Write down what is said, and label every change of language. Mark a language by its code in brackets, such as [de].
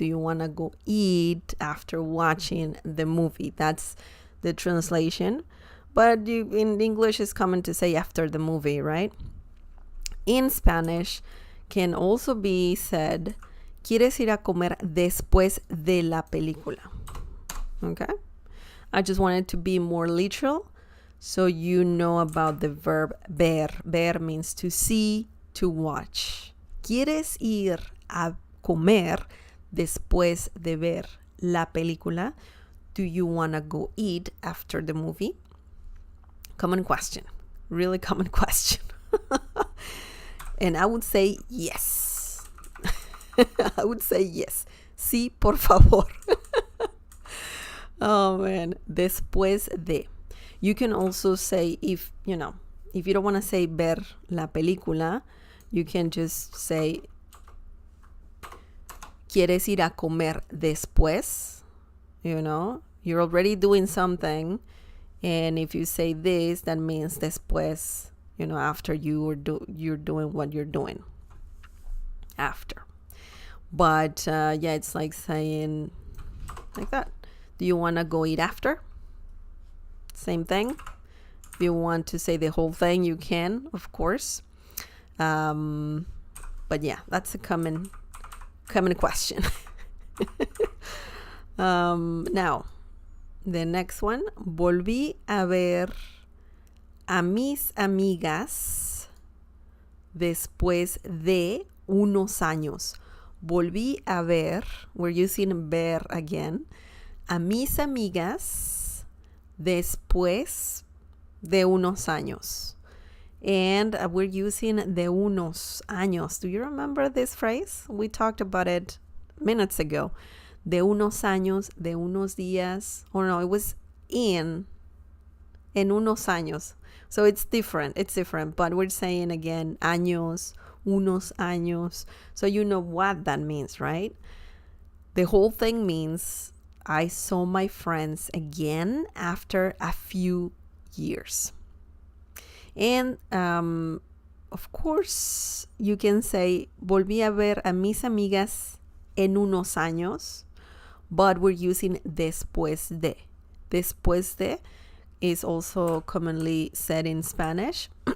[en] Do you want to go eat after watching the movie? That's the translation. But in English, it's common to say after the movie, right? In Spanish, can also be said, [es] ¿quieres ir a comer después de la película? [en] Okay? I just wanted to be more literal, so you know about the verb ver. Ver means to see, to watch. [es] ¿Quieres ir a comer después de ver la película? [en] Do you want to go eat after the movie? Common question. Really common question. And I would say yes. I would say yes. [es] Sí, por favor. [en] Oh, man. Después de. You can also say, if you don't want to say [es] ver la película, [en] you can just say, [es] ¿quieres ir a comer después? [en] You're already doing something. And if you say this, that means después, after you're doing what you're doing. After. But, yeah, it's like saying like that. Do you want to go eat after? Same thing. If you want to say the whole thing, you can, of course. But yeah, that's a common question. Now, the next one. [es] Volví a ver a mis amigas después de unos años. Volví a ver, [en] we're using ver again, [es] a mis amigas después de unos años. [en] And we're using de unos años. Do you remember this phrase? We talked about it minutes ago. [es] De unos años, de unos días. [en] Or no, it was [es] en unos años. [en] So it's different. But we're saying again años [es] unos años. [en] So you know what that means, right? The whole thing means I saw my friends again after a few years. And of course, you can say, [es] volví a ver a mis amigas en unos años, [en] but we're using [es] después de. [en] Después de is also commonly said in Spanish.